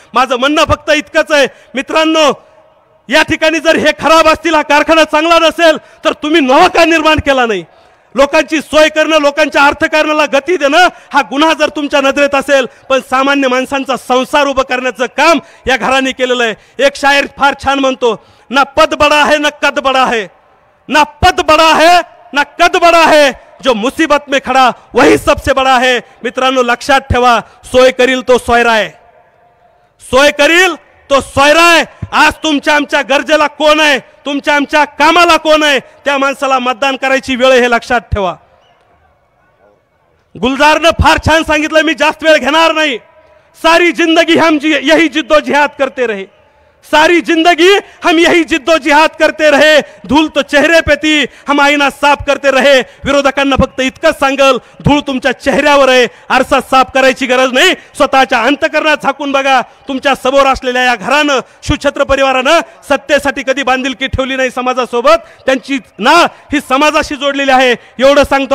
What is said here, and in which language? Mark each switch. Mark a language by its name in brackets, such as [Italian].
[Marathi] माझं म्हणणं फक्त इतकंच आहे मित्रांनो, या ठिकाणी जर हे खराब असतील, हा कारखाना चांगला नसेल, तर तुम्ही नवा का निर्माण केला नाही? लोकांची सोय करणं, लोकांच्या अर्थकारणाला गती देणं हा गुन्हा जर तुमच्या नजरेत असेल, पण सामान्य माणसांचा संसार उभं करण्याचं काम या घराने केलेलं आहे। एक शायर फार छान म्हणतो, [Hindi] ना पद बडा है ना कद बडा है, ना पद बड़ा है ना कद बड़ा है, जो मुसीबत में खड़ा वही सबसे बड़ा है। [Marathi] मित्रांनो लक्षात ठेवा, सोय करील तो सोयराय, सोय करील तो सोयराय। आज तुमच्या आमच्या गरजेला कोण आहे, तुमच्या आमच्या कामाला कोण आहे, त्या माणसाला मतदान करायची वेळ, हे लक्षात ठेवा। गुलजारनं फार छान सांगितलं, मी जास्त वेळ घेणार नाही। [Hindi] सारी जिंदगी हम यही जिद्दोजिहाद करते रहे, सारी जिंदगी हम यही जिद्दोजिहाद करते रहे, धूल तो चेहरे पे थी हम आईना साफ करते रहे। [Marathi] विरोधकांना फक्त इतकंच सांगल, धूळ तुमच्या चेहऱ्यावर आहे, आरसा साफ करायची गरज नाही, स्वतःच्या अंतःकरणात झाकून बघा। तुमच्या समोर असलेल्या या घरानं, शिवछत्र परिवारानं सत्तेसाठी कधी बांधिलकी ठेवली नाही समाजासोबत, त्यांची नाळ ही समाजाशी जोडलेली आहे, एवढं सांगतो।